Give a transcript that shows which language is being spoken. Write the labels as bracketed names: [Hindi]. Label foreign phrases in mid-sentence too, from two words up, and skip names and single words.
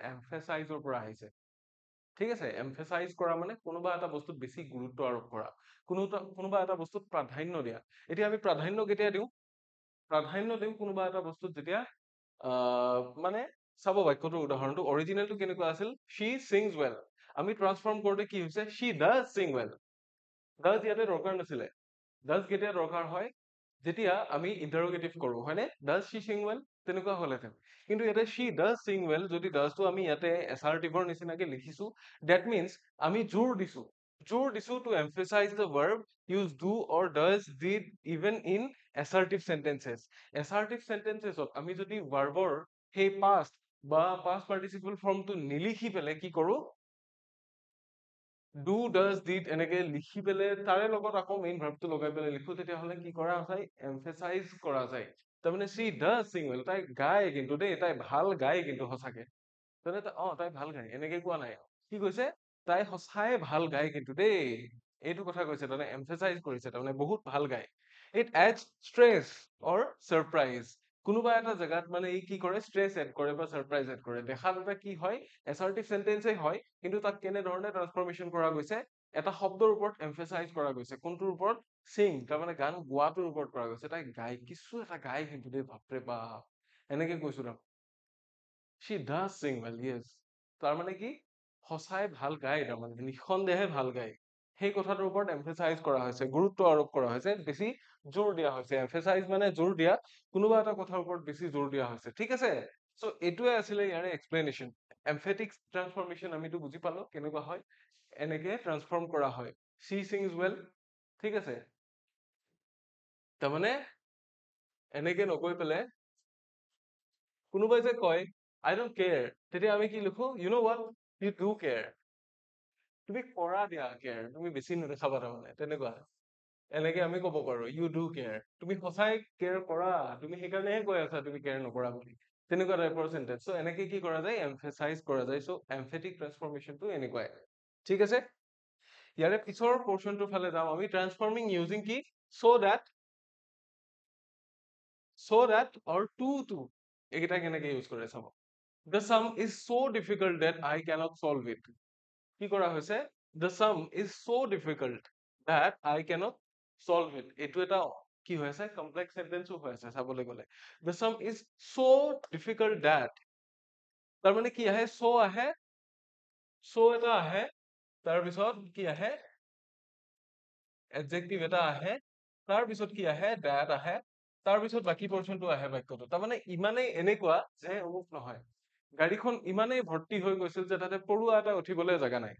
[Assamese] এমফেচাইজৰ পৰা আহিছে। ঠিক আছে, এমফেচাইজ কৰা মানে কোনোবা এটা বস্তুত বেছি গুৰুত্ব আৰোপ কৰা, কোনোবা এটা বস্তুত প্ৰাধান্য দিয়া। এতিয়া আমি প্ৰাধান্য কেতিয়া দিওঁ? প্ৰাধান্য দিওঁ কোনোবা এটা বস্তুত যেতিয়া মানে চাব বাক্যটোৰ উদাহৰণটো, অৰিজিনেলটো কেনেকুৱা আছিল? [English] she sings well. [Assamese] আমি ট্ৰান্সফৰ্ম কৰোঁতে কি হৈছে? [English] she does sing well. [Assamese] does ইয়াতে দৰকাৰ নাছিলে। does কেতিয়া দৰকাৰ হয়? যেতিয়া আমি ইন্টাৰোগেটিভ কৰো, হয়নে? [English] does she sing well [Assamese] তেনেকুৱা হ'লেহেঁতেন। কিন্তু ইয়াতে [English] she does sing well, [Assamese] যদি doesটো আমি ইয়াতে assertive নিচিনাকে লিখিছো, [English] that means [Assamese] আমি জোৰ দিছো [English] to emphasize the verb use do or does, did, even in assertive sentences। [Assamese] assertive sentencesত আমি যদি ভাৰ্বৰ সেই past বা [English] past participle formটো [Assamese] নিলিখি পেলাই কি কৰো? [English] do, does, did [Assamese] এনেকে লিখি পেলাই তাৰে লগত আকৌ [English] main verb-to [Assamese] লগাই পেলাই লিখো, তেতিয়াহ'লে কি কৰা যায়? এমফেচাইজ কৰা যায়। তাৰমানে [English] she does sing well, [Assamese] তাই গায় কিন্তু দেই, তাই ভাল গায় কিন্তু সঁচাকে। তাই ভাল গায় এনেকে কোৱা নাই, কি কৈছে? তাই সঁচাই ভাল গায় কিন্তু দেই, এইটো কথা কৈছে, তাৰমানে এমফেচাইজ কৰিছে, তাৰমানে বহুত ভাল গায়। [English] it adds stress or surprise. [Assamese] কোনোবা এটা জেগাত মানে ই কি কৰে? [English] stress add [Assamese] কৰে বা [English] surprise add [Assamese] কৰে। দেখাত এটা কি হয়? [English] assertive sentence-e [Assamese] হয়, কিন্তু তাক কেনেধৰণে ট্ৰান্সফৰমেশ্যন কৰা গৈছে? এটা শব্দৰ ওপৰত এমফেচাইজ কৰা গৈছে। কোনটোৰ ওপৰত? সিং, তাৰমানে গান গোৱাটোৰ ওপৰত কৰা গৈছে। তাই গায়, কিছু এটা গায় কিন্তু দেই, বাপৰে বাপ, এনেকে কৈছো ন। [English] she does sing well, yes। [Assamese] তাৰমানে কি? সঁচাই ভাল গায়, তাৰমানে নিঃসন্দেহে ভাল গায়। সেই কথাটোৰ ওপৰত এমফেচাইজ কৰা হৈছে, গুৰুত্ব আৰোপ কৰা হৈছে, বেছি জোৰ দিয়া হৈছে। এমফেচাইজ মানে জোৰ দিয়া, কোনোবা এটা কথাৰ ওপৰত বেছি জোৰ দিয়া হৈছে। ঠিক আছে, চ' এইটোৱে আছিলে ইয়াৰে এক্সপ্লেনেশ্যন। [English] emphatic transformation [Assamese] আমিতো বুজি পালো কেনেকুৱা হয়, এনেকে ট্ৰান্সফৰ্ম কৰা হয়। [English] she sings well, [Assamese] ঠিক আছে, তাৰমানে এনেকে নকৈ পেলাই কোনোবাই যে কয় [English] I don't care, [Assamese] তেতিয়া আমি কি লিখো? [English] you know what, you do care। [Assamese] তুমি কৰা দিয়া কেয়াৰ, তুমি বেছি নেদেখাবা, তাৰমানে তেনেকুৱা। এনেকে আমি ক'ব পাৰো [English] you do care, [Assamese] তুমি সঁচাই কেয়াৰ কৰা, তুমি সেইকাৰণেহে কৈ আছা তুমি কেয়াৰ নকৰা বুলি, তেনেকুৱা টাইপৰ চেন্টেন্স। চ' এনেকে কি কৰা যায়? এমফেচাইজ কৰা যায়। চ' [English] emphatic transformation-to [Assamese] এনেকুৱাই। ঠিক আছে, ইয়াৰে পিছৰ পৰ্চনটোৰ ফালে যাওঁ আমি। [English] transforming using কি? so that or to [Assamese] এইকেইটা কেনেকে ইউজ কৰে চাব। [English] the sum is so difficult that I cannot solve it। [Assamese] কি কৰা হৈছে? [English] the sum is so difficult that I cannot solve it। [Assamese] এইটো এটা কি হৈ আছে? [English] complex sentence-o [Assamese] হৈ আছে চাবলৈ গ'লে। [English] the sum is so difficult that, [Assamese] তাৰমানে কি আহে? so আহে, so এটা আহে, তাৰপিছত কি আহে? এডজেক্টিভ এটা আহে, তাৰপিছত কি আহে? that আহে, তাৰপিছত বাকী পৰ্চনটো আহে বাক্যটো। তাৰমানে ইমানেই এনেকুৱা যে অমুক নহয়, গাড়ীখন ইমানেই ভৰ্তি হৈ গৈছিল যে তাতে পৰুৱা এটা উঠিবলৈ জেগা নাই।